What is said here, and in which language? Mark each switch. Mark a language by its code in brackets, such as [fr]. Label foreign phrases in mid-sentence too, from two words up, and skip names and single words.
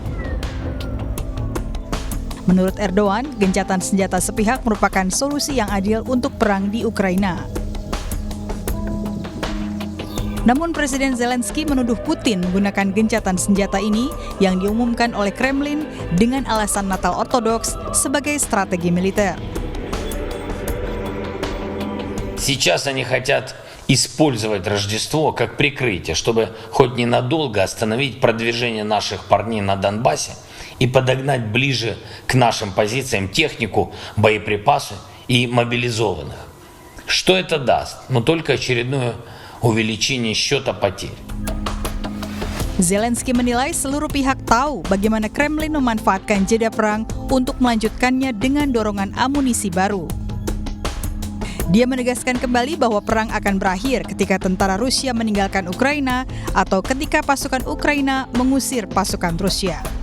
[id] Menurut Erdogan, gencatan senjata sepihak merupakan solusi yang adil untuk perang di Ukraina. Namun Presiden Zelensky menuduh Putin menggunakan gencatan senjata ini yang diumumkan oleh Kremlin dengan alasan Natal Ortodoks sebagai strategi militer. [ru] Сейчас они хотят использовать Рождество как прикрытие, чтобы хоть ненадолго остановить продвижение наших парней на Донбассе и подогнать ближе к нашим позициям технику, боеприпасы и мобилизованных. Что это даст? Но только очередное увеличение счета потерь. [id] Zelensky menilai seluruh pihak tahu bagaimana Kremlin memanfaatkan jeda perang untuk melanjutkannya dengan dorongan amunisi baru. Dia menegaskan kembali bahwa perang akan berakhir ketika tentara Rusia meninggalkan Ukraina atau ketika pasukan Ukraina mengusir pasukan Rusia.